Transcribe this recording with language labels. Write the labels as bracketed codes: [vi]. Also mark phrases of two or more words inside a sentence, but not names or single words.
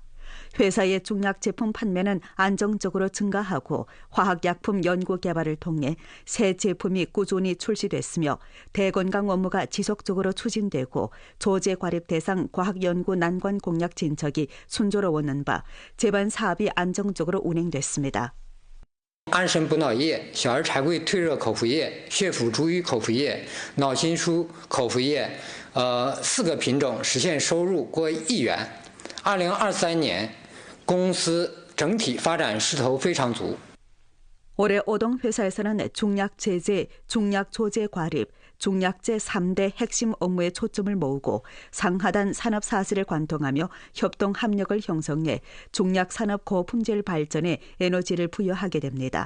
[ko] 회사의 중약 제품 판매는 안정적으로 증가하고 화학약품 연구 개발을 통해 새 제품이 꾸준히 출시됐으며 대건강 업무가 지속적으로 추진되고 조제 과립 대상 과학연구 난관 공약 진척이 순조로웠는 바 제반 사업이 안정적으로 운행됐습니다. [zh] 安神补脑液、小儿柴桂退热口服液、血府逐瘀口服液、脑心舒口服液，4个品种实现收入过1亿元。2023年公司整体发展势头非常足。 [ko] 올해 오동 회사에서는 중약 제재, 중약 조제 과립, 중약제 3대 핵심 업무에 초점을 모으고 상하단 산업 사슬을 관통하며 협동 합력을 형성해 중약 산업 고품질 발전에 에너지를 부여하게 됩니다.